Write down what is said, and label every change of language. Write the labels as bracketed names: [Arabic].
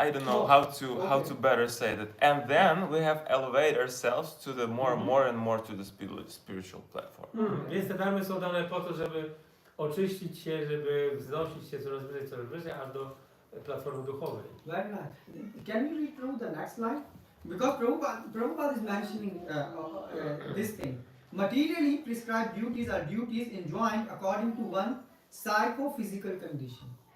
[English] I don't know how to better say that. And then we have elevate ourselves to the more and more to the spiritual platform. [Polish] Więc te dharmy są dane po to, żeby oczyścić się, żeby wznosić się coraz wyżej, aż do platformy duchowej. [English] Very nice. Can you read through the next line? Because Prabhupada is mentioning this thing. Materially prescribed duties are duties enjoined according to one psychophysical condition.